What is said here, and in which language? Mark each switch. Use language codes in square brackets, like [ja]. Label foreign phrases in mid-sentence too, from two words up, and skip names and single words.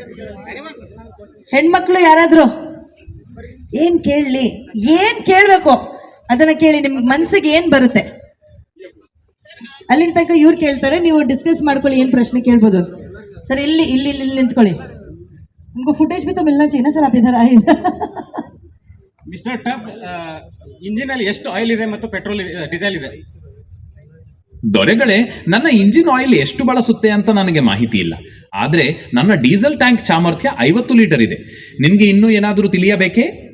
[kn] ಹೆಣ್ಮಕ್ಳು ಯಾರಾದ್ರೂ ಏನ್ ಕೇಳಲಿ, ಏನ್ ಕೇಳ್ಬೇಕು ಅದನ್ನ ಕೇಳಿ. ನಿಮ್ಗೆ ಮನ್ಸಿಗೆ ಏನ್ ಬರುತ್ತೆ ಅಲ್ಲಿನ ತನಕ ಇವ್ರು ಕೇಳ್ತಾರೆ, ನೀವು ಡಿಸ್ಕಸ್ ಮಾಡ್ಕೊಳ್ಳಿ ಏನ್ ಪ್ರಶ್ನೆ ಕೇಳ್ಬೋದು. ಸರ್ ಇಲ್ಲಿ ಇಲ್ಲಿ ಇಲ್ಲಿ ನಿಂತ್ಕೊಳ್ಳಿ. ನಿಮ್ಗೆ ಫುಟೇಜ್ [hi] भी तो मिलना चाहिए ना सर, आप इधर आए. [kn] ಮಿಸ್ಟರ್ ಟಬ್, ಇಂಜಿನ್ ಅಲ್ಲಿ ಎಷ್ಟು ಆಯಿಲ್ ಇದೆ ಮತ್ತು ಪೆಟ್ರೋಲ್ ಡೀಸೆಲ್ ಇದೆ? ದೊರೆಗಳೇ, ನನ್ನ ಇಂಜಿನ್ ಆಯಿಲ್ ಎಷ್ಟು ಬಳಸುತ್ತೆ ಅಂತ ನನಗೆ ಮಾಹಿತಿ ಇಲ್ಲ, ಆದ್ರೆ ನನ್ನ ಡೀಸೆಲ್ ಟ್ಯಾಂಕ್ ಸಾಮರ್ಥ್ಯ 50 ಲೀಟರ್ ಇದೆ. ನಿಮ್ಗೆ ಇನ್ನೂ ಏನಾದರೂ ತಿಳಿಯಬೇಕೇ?